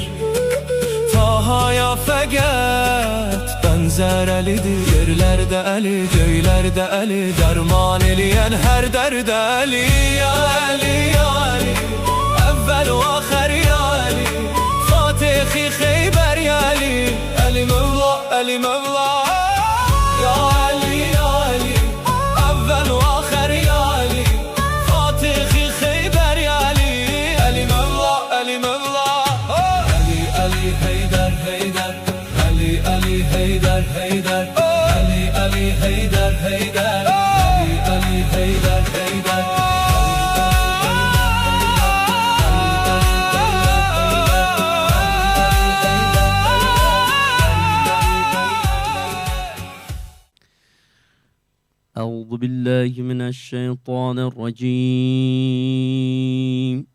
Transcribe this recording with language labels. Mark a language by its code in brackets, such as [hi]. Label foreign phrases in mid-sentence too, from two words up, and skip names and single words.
[az] Taha'ya fakat benzer elidir. Yerlerde eli, göylerde eli. Derman eliyen her derde eli. Ya Ali, ya Ali, evvel ve ahir ya Ali. Fatih Kheyber ya Ali. Ali Mevla, Ali Mevla. Ya Ali, ya Ali, evvel ve ahir ya Ali. Fatih Kheyber ya Ali. Ali Mevla, Ali Mevla. Ali, Ali, Heyder, Heyder. Ali, Ali, Heyder, Heyder. Ali, Ali, Heyder, Heyder. Ali, Ali, Heyder, Heyder. [ar] أعوذ بالله من الشيطان الرجيم.